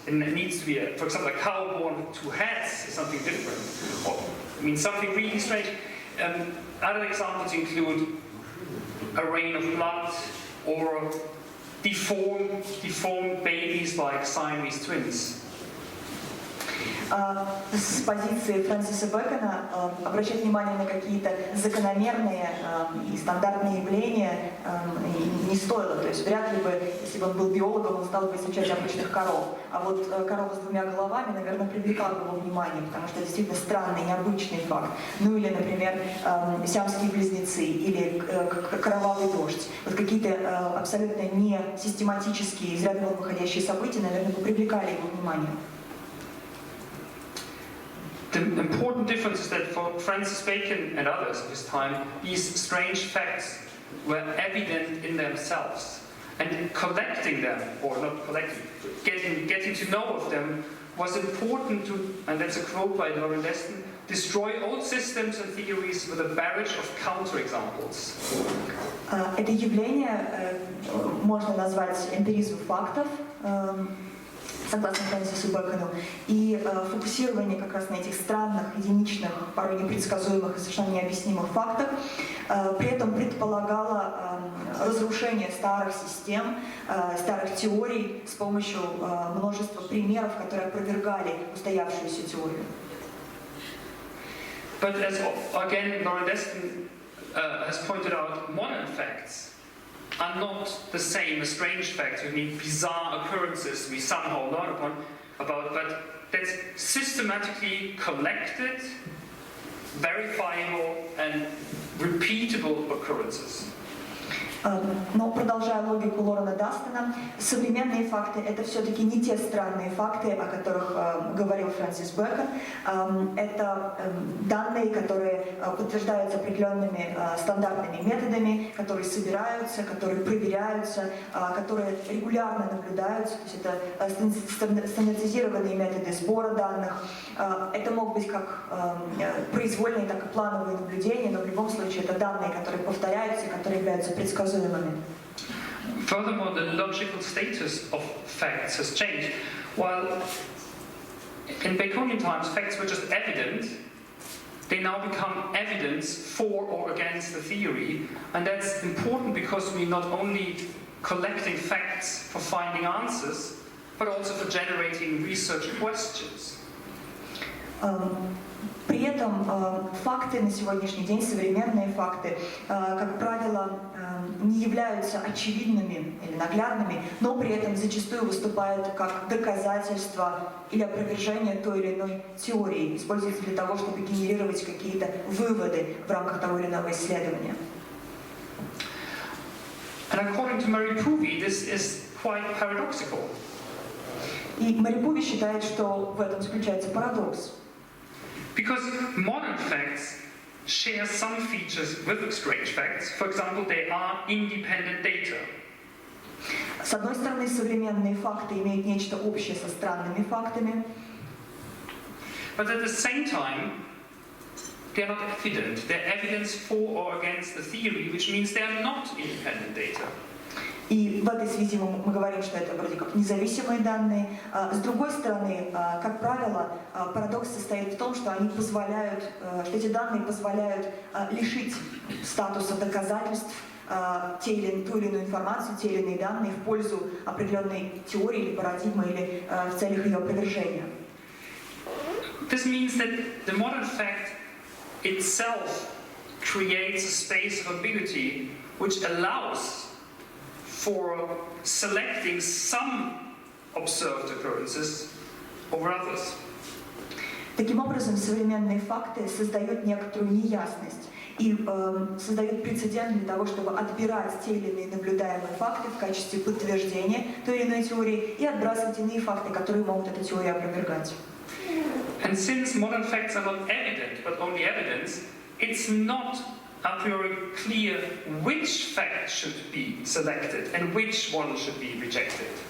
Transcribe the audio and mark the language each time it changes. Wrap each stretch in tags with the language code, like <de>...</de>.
<en>And it needs to be, for example, a cow born with two heads is something different. Or, I mean, something really strange. Other examples include a rain of blood or deformed babies like Siamese twins.</en> <ru>С позиции Фрэнсиса Бэкона обращать внимание на какие-то закономерные и стандартные явления не стоило. То есть вряд ли бы, если бы он был биологом, он стал бы изучать обычных коров. А вот корова с двумя головами, наверное, привлекала бы его внимание, потому что это действительно странный, необычный факт. Ну или, например, сиамские близнецы или кровавый дождь. Вот какие-то абсолютно не систематические, из ряда вон выходящие события, наверное, бы привлекали его внимание.</ru> <en>The important difference is that for Francis Bacon and others of his time, these strange facts were evident in themselves. And collecting them, or not collecting, getting to know of them was important to, and that's a quote by Lauren Destin, destroy old systems and theories with a barrage of counterexamples.</en> <ru>Это явление можно назвать эмпиризм фактов, согласно Фрэнсису Бэкону, и фокусирование как раз на этих странных, единичных, порой непредсказуемых и совершенно необъяснимых фактах, при этом предполагало разрушение старых систем, старых теорий с помощью множества примеров, которые опровергали устоявшуюся теорию.</ru> <en>But as again Lauren Destin has pointed out, modern facts are not the same as strange facts. We mean bizarre occurrences we somehow learn about, but that's systematically collected, verifiable and repeatable occurrences.</en> <ru>Но продолжая логику Лорена Дастона, современные факты — это все-таки не те странные факты, о которых говорил Фрэнсис Бэкон. Это данные, которые подтверждаются определенными стандартными методами, которые собираются, которые проверяются, которые регулярно наблюдаются. То есть это стандартизированные методы сбора данных. Это могут быть как произвольные, так и плановые наблюдения, но в любом случае это данные, которые повторяются и которые являются предсказуемыми.</ru> <en>Furthermore, the logical status of facts has changed. While in Baconian times facts were just evident, they now become evidence for or against the theory, and that's important because we're not only collecting facts for finding answers, but also for generating research questions.</en> <ru>При этом факты на сегодняшний день, современные факты, как правило, не являются очевидными или наглядными, но при этом зачастую выступают как доказательства или опровержение той или иной теории, используются для того, чтобы генерировать какие-то выводы в рамках того или иного исследования.</ru> <en>And according to Mary Poovey, this is quite paradoxical.</en> <ru>И Мэри Пуви считает, что в этом заключается парадокс.</ru> <en>Because modern facts share some features with strange facts. For example, they are independent data.</en> <ru>С одной стороны, современные факты имеют нечто общее со странными фактами.</ru> <en>But at the same time, they are not evident. They're evidence for or against the theory, which means they are not independent data.</en> <ru>И в этой связи мы говорим, что это вроде как независимые данные. С другой стороны, как правило, парадокс состоит в том, что они позволяют, что эти данные позволяют лишить статуса доказательств ту или иную информацию, те или иные данные в пользу определенной теории или парадигмы или в целях ее опровержения.</ru> <en>This means that the modern fact itself creates a space of ambiguity which allows for selecting some observed occurrences over others.</en> <ru>Таким образом, современные факты создают некоторую неясность и создают прецедент для того, чтобы отбирать те или иные наблюдаемые факты в качестве подтверждения той или иной теории и отбрасывать иные факты, которые могут эту теорию опровергать.</ru> <en>And since modern facts are not evident, but only evidence, it's not a priori clear which fact should be selected and which one should be rejected.</en>